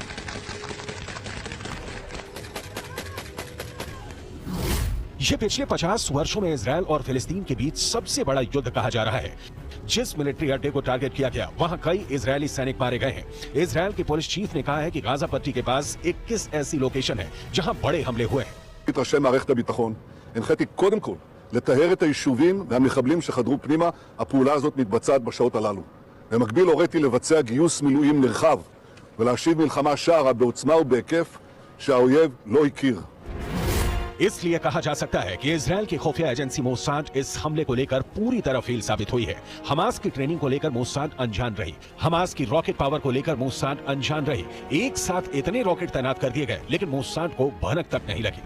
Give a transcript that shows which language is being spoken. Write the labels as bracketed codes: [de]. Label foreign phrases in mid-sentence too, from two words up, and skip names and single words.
[hi] ये पिछले 50 वर्षों में इजरायल और फिलिस्तीन के बीच सबसे बड़ा युद्ध कहा जा रहा है। जिस मिलिट्री अड्डे को टारगेट किया गया वहां कई इजरायली सैनिक मारे गए हैं। इजरायल के [en] police chief [hi] ने कहा है कि गाजा पट्टी के पास 21 ऐसी लोकेशन है जहां बड़े हमले हुए हैं। [he] ראשי מערכת הביטחון, הנחיתי קודם כל לטהר את היישובים והמחבלים שחדרו פנימה. הפעולה הזאת מתבצעת בשעות הללו. במקביל הוריתי לבצע גיוס מילואים נרחב ולהשיב מלחמה שערה בעוצמה ובהיקף שהאויב לא הכיר. [hi] इसलिए कहा जा सकता है कि इजरायल की खुफिया एजेंसी मोसाद इस हमले को लेकर पूरी तरह फेल साबित हुई है। हमास की ट्रेनिंग को लेकर मोसाद अनजान रही। हमास की रॉकेट पावर को लेकर मोसाद अनजान रही। एक साथ इतने रॉकेट तैनात कर दिए गए लेकिन मोसाद को भनक तक नहीं लगी।